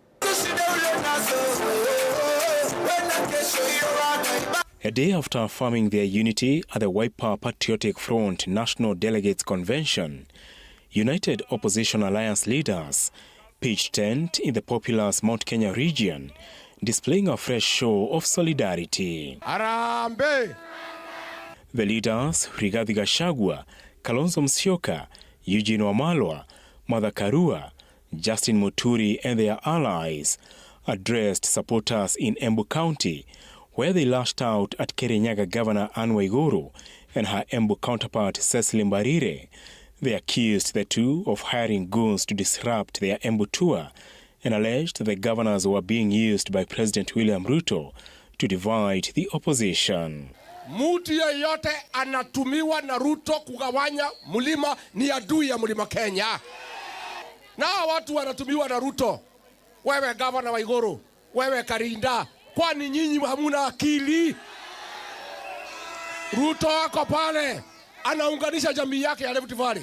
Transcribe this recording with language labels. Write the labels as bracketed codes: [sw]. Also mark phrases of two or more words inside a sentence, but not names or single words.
[en] A day after affirming their unity at the Wiper Patriotic Front National Delegates Convention, United Opposition Alliance leaders pitched tent in the populous Mount Kenya region, displaying a fresh show of solidarity. Arambe! The leaders, Rigathi Gachagua, Kalonzo Musyoka, Eugene Wamalwa, Martha Karua, Justin Muturi and their allies addressed supporters in Embu County, where they lashed out at Kirinyaga Governor Anne Waiguru and her Embu counterpart Cecily Mbarire. They accused the two of hiring goons to disrupt their Embu tour and alleged the governors were being used by President William Ruto to divide the opposition. [sw] Mtu yeyote anatumiwa na Ruto kugawanya mlima ni adui ya mlima Kenya. Na watu wanatumiwa na Ruto. Wewe gavana Waiguru, wewe Karinda, kwani nyinyi hamuna akili? Ruto wako pale anaunganisha jamii yake ya Rift Valley.